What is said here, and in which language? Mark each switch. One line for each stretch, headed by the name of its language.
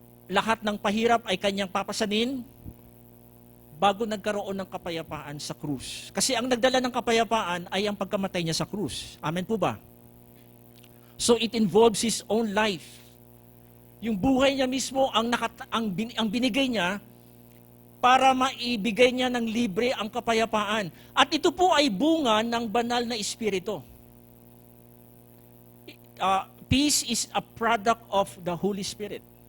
Filipino: Lahat ng pahirap ay kanyang papasanin bago nagkaroon ng kapayapaan sa krus. Kasi ang nagdala ng kapayapaan ay ang pagkamatay niya sa krus. Amen po ba?
English: So it involves his own life.
Filipino: Yung buhay niya mismo ang binigay niya para maibigay niya ng libre ang kapayapaan. At ito po ay bunga ng banal na espiritu.
English: Peace is a product of the Holy Spirit.